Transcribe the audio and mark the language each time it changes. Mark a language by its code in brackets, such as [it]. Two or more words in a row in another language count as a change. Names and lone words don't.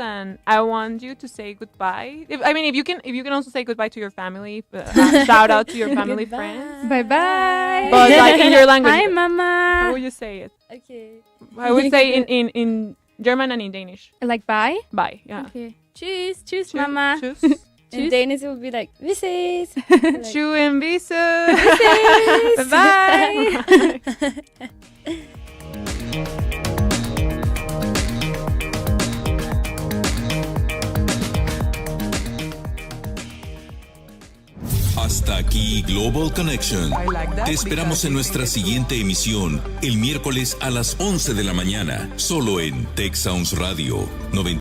[en] And I want you to say goodbye. If you can also say goodbye to your family. Shout out to your family friends. Bye-bye. But like in your language. Hi, Mama. How would you say it? Okay. I would say in German and in Danish. Like bye? Bye, yeah. [de] Okay. Tschüss, tschüss, Mama. Tschüss. [en] In Danish, it would be like, [da] vi ses. Tju en visse. [en] Bye. [es] Hasta aquí Global Connection. Te esperamos en nuestra siguiente emisión, el miércoles a las 11 de la mañana, solo en Tech Sounds Radio 90.